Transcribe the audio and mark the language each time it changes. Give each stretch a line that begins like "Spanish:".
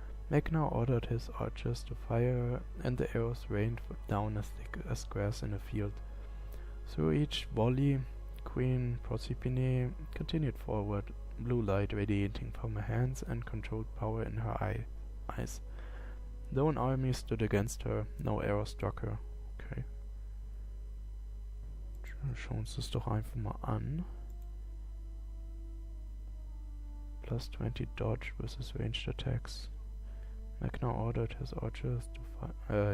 English: Magna ordered his archers to fire, and the arrows rained down as thick as grass in a field. Through each volley, Queen Proserpine continued forward, blue light radiating from her hands and controlled power in her eyes. Though an army stood against her, no arrow struck her. Okay.
German: Schauen wir uns das doch einfach mal an.
English: +20 Dodge versus ranged attacks. Magna ordered his archers to fire.